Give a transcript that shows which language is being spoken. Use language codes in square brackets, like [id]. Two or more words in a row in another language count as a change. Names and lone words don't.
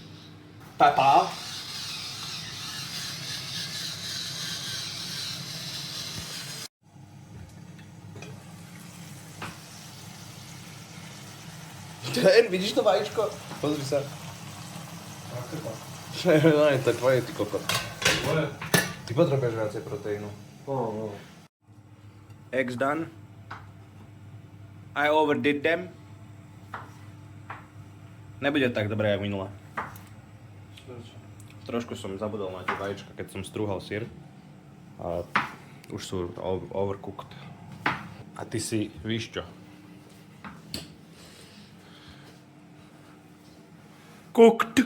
[sk] Pepa. Ten, vidíš to vajíčko? Pozri sa. No, to je tvoje, ty kokot. Ty potrebuješ viacej proteínu. [en] Eggs done. I overdid them. [sk] Nebude tak dobré, jak minule. Trošku som zabudol na tie vajíčka, keď som strúhal syr. A už sú overcooked. A ty si, víš čo? Cooked.